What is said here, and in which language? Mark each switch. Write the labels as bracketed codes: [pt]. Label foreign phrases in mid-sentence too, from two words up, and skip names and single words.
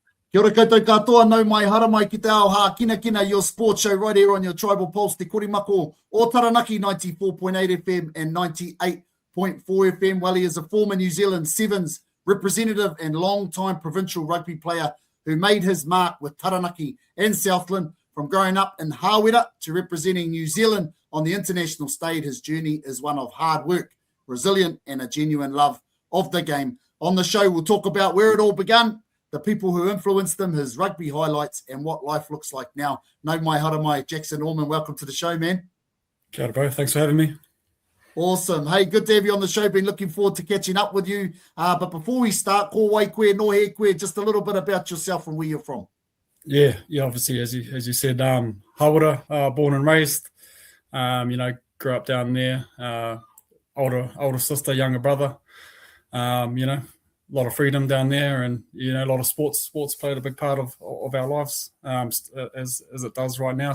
[mi] Kia ora koutou katoa, nau mai hara mai ki te ao Hākinakina, [en] your sports show right here on your Tribal Pulse, te Korimako o Taranaki, 94.8 FM and 98.4 FM. Well, he is a former New Zealand Sevens representative and long-time provincial rugby player who made his mark with Taranaki and Southland. From growing up in Hāwera to representing New Zealand on the international stage, his journey is one of hard work, resilient, and a genuine love of the game. On the show, we'll talk about where it all began, the people who influenced them, his rugby highlights, and what life looks like now. [mi] No mai hara mai, Jackson Ormond, [en] welcome to the show, man. [mi] Kia ora, [en] bro. Thanks for having me. Awesome. Hey, good to have you on the show. Been looking forward to catching up with you. But before we start, [mi] ko wai koe, no he koe, [en] just a little bit about yourself and where you're from. Yeah, obviously, as you said, Hāwera, born and raised. Grew up down there. Older sister, younger brother. A lot of freedom down there, and a lot of sports played a big part of our lives, as it does right now.